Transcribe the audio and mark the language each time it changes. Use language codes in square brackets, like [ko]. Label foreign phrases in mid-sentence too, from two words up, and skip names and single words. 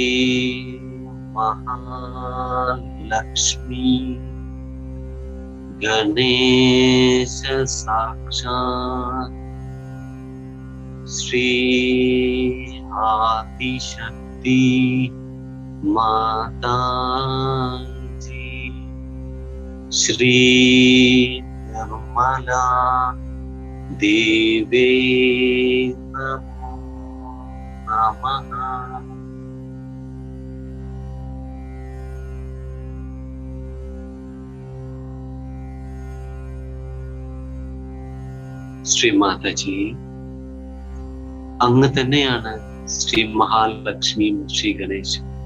[sa] महालक्ष्मी गणेश साक्षात् श्री आदिशक्ति माता श्री निर्मला देवे नमो नमः. [ml] ശ്രീ മാതാജി, അങ്ങ് തന്നെയാണ് ശ്രീ മഹാലക്ഷ്മിയും ശ്രീ ഗണേശും.